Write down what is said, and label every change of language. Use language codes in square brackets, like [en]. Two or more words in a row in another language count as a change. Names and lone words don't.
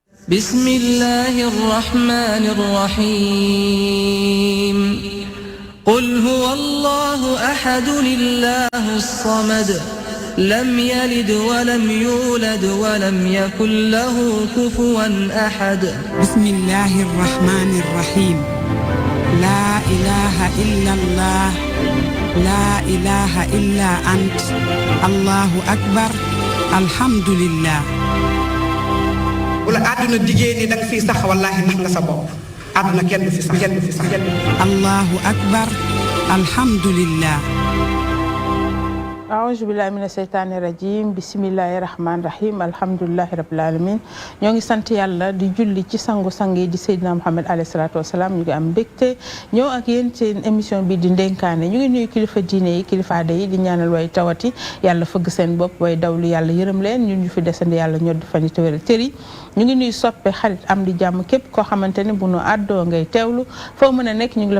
[ar] بسم الله الرحمن الرحيم قل هو الله أحد الله الصمد لم يلد ولم يولد ولم يكن له كفوا أحد بسم الله الرحمن الرحيم لا إله إلا الله لا إله إلا أنت الله أكبر الحمد لله [wo] wala àdduna diggée ni danga fii sax wallaahi nax nga sa bopp àdduna kenn du fi sax [ar] الله أكبر الحمد لله أعوذ بالله من الشيطان الرجيم بسم الله الرحمن الرحيم الحمد لله رب العالمين [wo] ñoo ngi sant yàlla di julli ci sangu-sang yi di Seydina Muhammad [ar] عليه الصلاة والسلام [wo] ñu ngi am mbégte ñëw ak yéen seen émission bi di ndénkaane ñu ngi nuyu kilifa diine yi kilifa aada yi di ñaanal way tawati yàlla fëgg seen bopp way dawlu yàlla yërëm leen ñun ñu fi desandi yàlla ñoo di fan yi te wéral tëri ñu ngi nuyu soppe xarit am di jàmm képp koo xamante ne bu nu àddoo ngay teewlu foo mën a nekk ñu ngi la